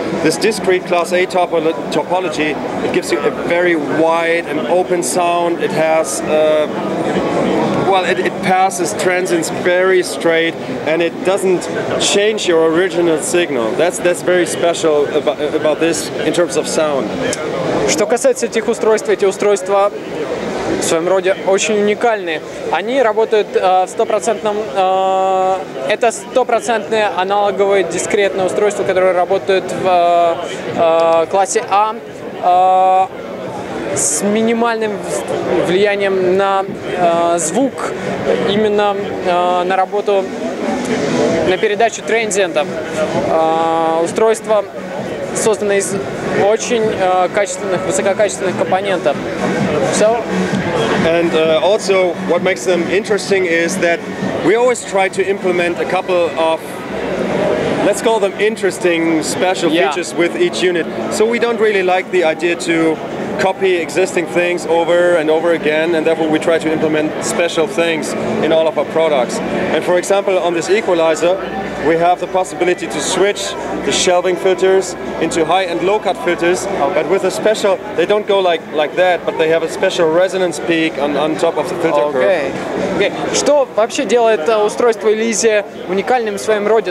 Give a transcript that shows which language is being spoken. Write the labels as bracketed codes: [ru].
[en] This discrete Class A topology, it gives you a very wide and open sound. It has it passes transients very straight, and it doesn't change your original signal. That's very special about this in terms of sound. [ru] Что касается этих устройств, эти устройства в своем роде очень уникальные. Они работают в стопроцентном... Это стопроцентное аналоговое дискретное устройство, которое работает в классе А, с минимальным влиянием на звук, именно на работу, на передачу транзиентов. Устройство создано из очень высококачественных компонентов. [en] And also what makes them interesting is that we always try to implement a couple of, let's call them interesting special features with each unit. So we don't really like the idea to copy existing things over and over again, and therefore we try to implement special things in all of our products. And for example, on this equalizer, we have the possibility to switch the shelving filters into high and low cut filters, but with a special, they don't go like that, but they have a special resonance peak on top of the filter curve. Okay. [ru] Что вообще делает устройство Elysia уникальным в своем роде?